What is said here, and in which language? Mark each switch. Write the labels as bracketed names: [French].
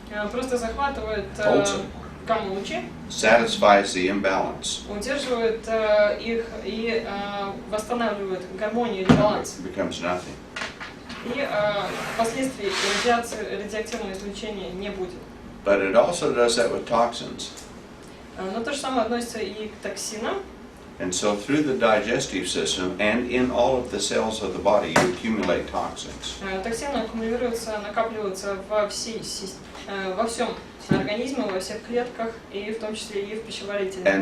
[Russian] Просто захватывает гамма-лучи, [English] satisfies the imbalance, [Russian] удерживает их и восстанавливает гармонию или баланс. [English] it becomes nothing. [Russian] И последствий радиоактивного излучения не будет. [English] But it also does that with toxins. [Russian] Но то же самое относится и к токсинам. [English] And so through the digestive system and in all of the cells of the body, you accumulate toxins. [Russian] Токсины аккумулируются, накапливаются во всем организме, во всех клетках, и в том числе и в пищеварительном